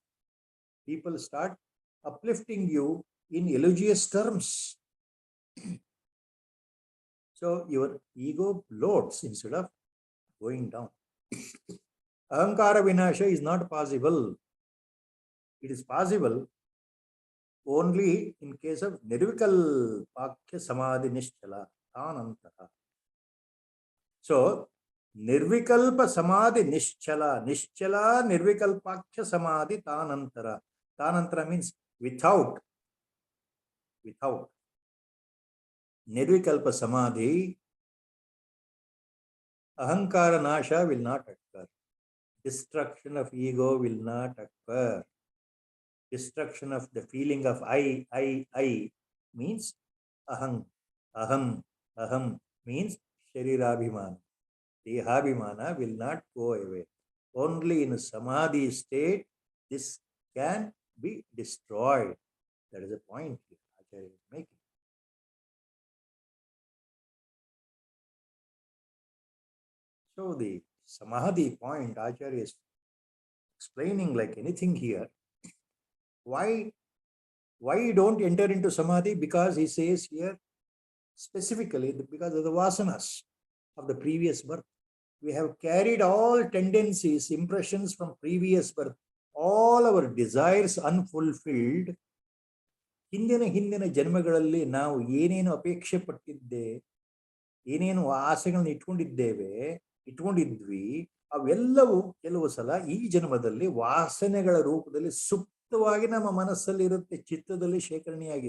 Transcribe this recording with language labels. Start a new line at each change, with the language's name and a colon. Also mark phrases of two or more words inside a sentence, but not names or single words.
English: People start uplifting you in elogious terms. So your ego loads instead of going down.
Sanskrit: Ahankara Vinasha
English: is not possible. It is possible only in case of
Sanskrit: Nirvikal Pakya Samadhi Nischala, Tanantara. So, Nirvikalpa Samadhi Nischala, Nischala Nirvikalpakya Samadhi Tanantara.
English: Tanantara means without.
Sanskrit: Nirvikalpa Samadhi, Ahankara Nasha
English: will not occur. Destruction of ego will not occur. Destruction of the feeling of I means aham, aham means sharirabhimana. Dehabhimana will not go away. Only in a samadhi state, this can be destroyed. That is the point here Acharya is making. So the samadhi point Acharya is explaining like anything here. Why you don't enter into samadhi? Because he says here specifically because of the vasanas of the previous birth. We have carried all tendencies, impressions from previous birth, all our desires unfulfilled.
Kannada: ಹಿಂದಿನ ಜನ್ಮಗಳಲ್ಲಿ ನಾವು ಏನೇನು ಅಪೇಕ್ಷೆ ಪಟ್ಟಿದ್ದೆ, ಏನೇನು ಆಸೆಗಳನ್ನ ಇಟ್ಕೊಂಡಿದ್ವಿ, ಅವೆಲ್ಲವೂ ಕೆಲವು ಸಲ ಈ ಜನ್ಮದಲ್ಲಿ ವಾಸನೆಗಳ ರೂಪದಲ್ಲಿ ಸುಪ್ತವಾಗಿ ನಮ್ಮ ಮನಸ್ಸಲ್ಲಿ ಇರುತ್ತೆ, ಚಿತ್ತದಲ್ಲಿ ಶೇಖರಣೆಯಾಗಿದೆ.